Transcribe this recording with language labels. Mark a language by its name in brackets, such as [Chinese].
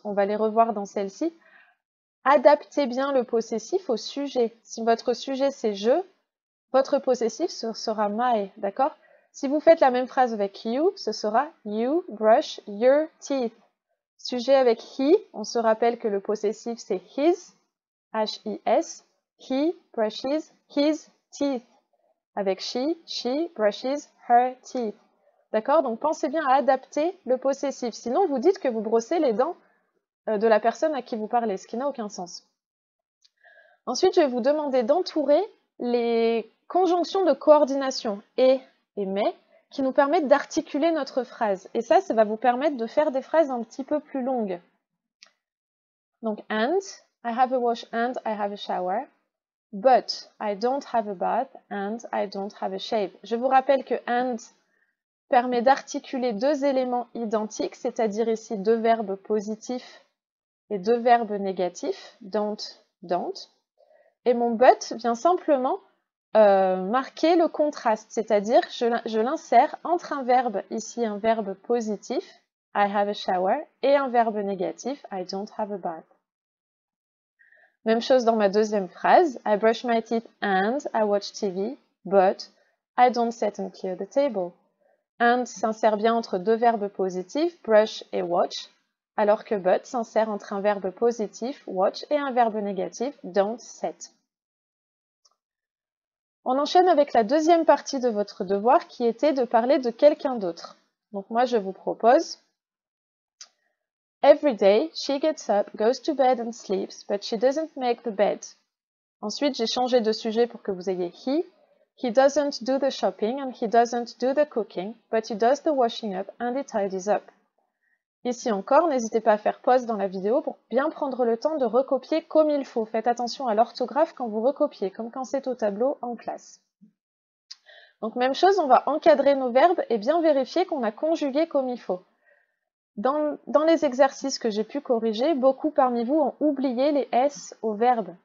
[French] On va les revoir dans celle-ci. Adaptez bien le possessif au sujet. Si votre sujet c'est je, votre possessif ce sera my, d'accord? Si vous faites la même phrase avec you, ce sera [English] you brush your teeth. [French] Sujet avec he, on se rappelle que le possessif c'est his. [English] H-I-S, he brushes his teeth. Avec she brushes her teeth. [French] D'accord? Donc pensez bien à adapter le possessif. Sinon, vous dites que vous brossez les dents de la personne à qui vous parlez, ce qui n'a aucun sens. Ensuite, je vais vous demander d'entourer les conjonctions de coordination et mais qui nous permettent d'articuler notre phrase. Et ça va vous permettre de faire des phrases un petit peu plus longues. [English] Donc, and, I have a wash and I have a shower, but I don't have a bath and I don't have a shave. [French] Je vous rappelle que and permet d'articuler deux éléments identiques, c'est-à-dire ici deux verbes positifs et deux verbes négatifs, don't, don't. Et mon but vient simplement marquer le contraste, c'est-à-dire je l'insère entre un verbe, ici un verbe positif, [English] I have a shower, [French] et un verbe négatif, [English] I don't have a bath. [French] Même chose dans ma deuxième phrase, [English] I brush my teeth and I watch TV, but I don't sit and clear the table. [French] And s'insère bien entre deux verbes positifs, brush et watch, alors que but s'insère entre un verbe positif, watch, et un verbe négatif, [English] don't sit. [French] On enchaîne avec la deuxième partie de votre devoir qui était de parler de quelqu'un d'autre. Donc moi je vous propose [English] Every day she gets up, goes to bed and sleeps, but she doesn't make the bed. [French] Ensuite j'ai changé de sujet pour que vous ayez he. [English] He doesn't do the shopping and he doesn't do the cooking, but he does the washing up and he tidies up. [French] Ici encore, n'hésitez pas à faire pause dans la vidéo pour bien prendre le temps de recopier comme il faut. Faites attention à l'orthographe quand vous recopiez, comme quand c'est au tableau en classe. Donc même chose, on va encadrer nos verbes et bien vérifier qu'on a conjugué comme il faut. Dans les exercices que j'ai pu corriger, beaucoup parmi vous ont oublié les S au verbe.